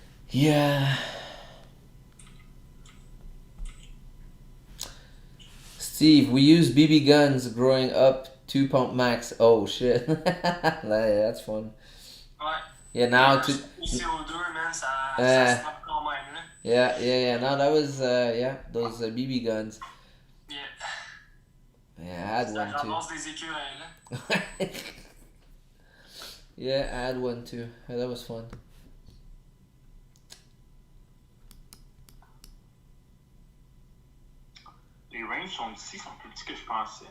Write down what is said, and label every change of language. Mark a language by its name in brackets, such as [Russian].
[English] Yeah. Steve, we used BB guns growing up, 2 pump max. Oh shit. That's fun. [French] Ouais. [English] Yeah, now to. [French] Au CO2, man, ça snap quand même, là. [English] Yeah. No, that was those BB guns. Yeah. Yeah, I had [French] Ça [English] one too. [French] ramasse des écureuils, là. [English] Yeah, I had one too. Yeah, that was fun. [French] Les ranges sont ici, sont plus petits que je pensais.